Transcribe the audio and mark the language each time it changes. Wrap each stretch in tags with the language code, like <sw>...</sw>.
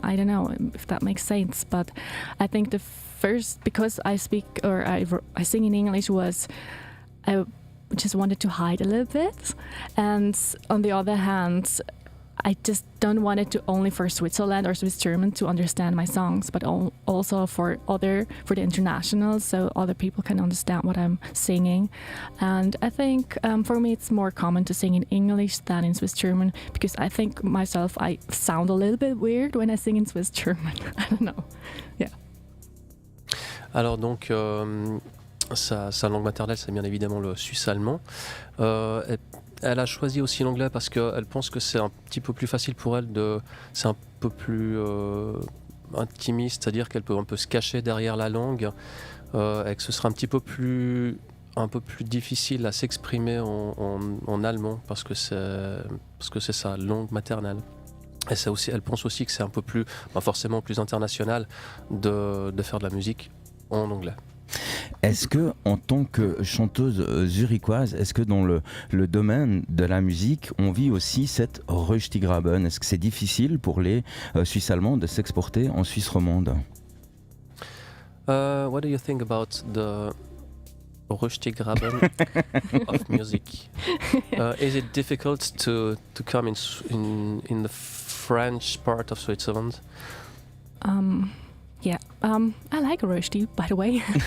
<en>I don't know if that makes sense, but I think the first because I speak or I sing in English was I just wanted to hide a little bit, and on the other hand I just don't want it to only for Switzerland or Swiss German to understand my songs, but also for the international, so other people can understand what I'm singing. And I think for me it's more common to sing in English than in Swiss German because I think myself I sound a little bit weird when I sing in Swiss German. I don't know. Yeah.</en> <fr>Alors donc sa langue maternelle c'est bien évidemment le suisse-allemand. Elle a choisi aussi l'anglais parce qu'elle pense que c'est un petit peu plus facile pour elle, c'est un peu plus intimiste, c'est-à-dire qu'elle peut un peu se cacher derrière la langue et que ce sera un peu plus difficile à s'exprimer en allemand parce que c'est sa langue maternelle. Et elle pense aussi que c'est un peu plus, forcément plus international de faire de la musique en anglais. Est-ce que, en tant que chanteuse zurichoise, est-ce que dans le domaine de la musique, on vit aussi cette Röstigraben? Est-ce que c'est difficile pour les Suisses allemands de s'exporter en Suisse romande?</fr> <en>What do you think about the Röstigraben of music? Is it difficult to come in the French part of Switzerland? Yeah, I like Rösti, by the way.</en>